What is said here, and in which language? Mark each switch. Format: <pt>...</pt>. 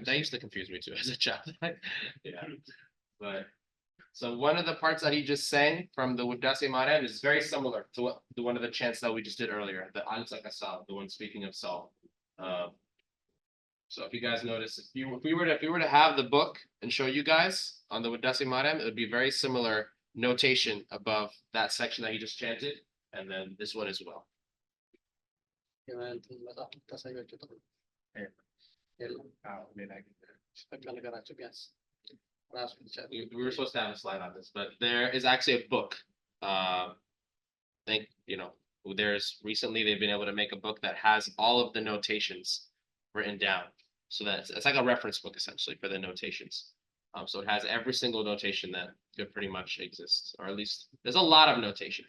<en>That used to confuse me too as a child. Yeah. But so one of the parts that he just sang from the Wuddase Mariam is very similar to what the one of the chants that we just did earlier, the Al-Zakasal, the one speaking of Saul. So if you guys notice, if we were to have the book and show you guys on the Wuddase Mariam, it would be very similar notation above that section that he just chanted. and then this one as well.</en> <am>የእንትን መጽሐፍ ታሳያቸው ጥሩ የለም በቃ ነገራቸው ቢያንስ ራሱ ይቻላል።</am> <en>We were supposed to have a slide on this, but there is actually a book. Think, there's recently they've been able to make a book that has all of the notations written down. So it's like a reference book essentially for the notations. So it has every single notation that could pretty much exist, or at least there's a lot of notations.</en>